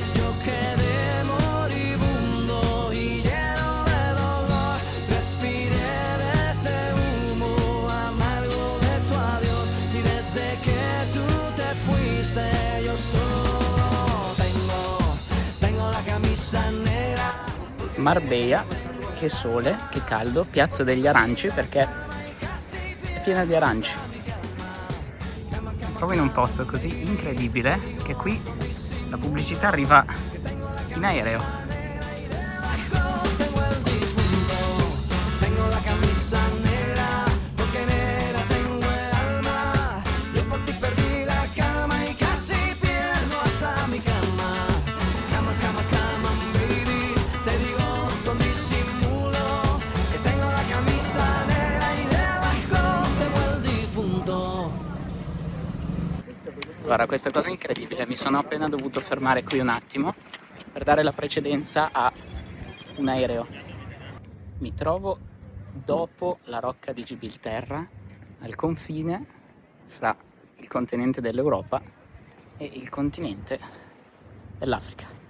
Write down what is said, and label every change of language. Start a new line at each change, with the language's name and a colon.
Spanish: yo quedé moribundo y lleno de dolor, respiré de ese humo amargo de tu adiós, y desde que tú te fuiste yo solo tengo la camisa nera.
Italian: Marbella, che sole, che caldo, piazza degli aranci perché è piena di aranci. Mi trovo in un posto così incredibile che qui la pubblicità arriva in aereo.
Spanish: Tengo la camisa negra, porque negra tengo el alma. Yo por ti perdí la calma y casi pierdo hasta mi cama. Cama, cama, cama, baby. Te digo con disimulo que tengo la camisa negra y debajo tengo el difunto.
Italian: Guarda, questa cosa è incredibile, mi sono appena dovuto fermare qui un attimo per dare la precedenza a un aereo. Mi trovo dopo la rocca di Gibilterra, al confine fra il continente dell'Europa e il continente dell'Africa.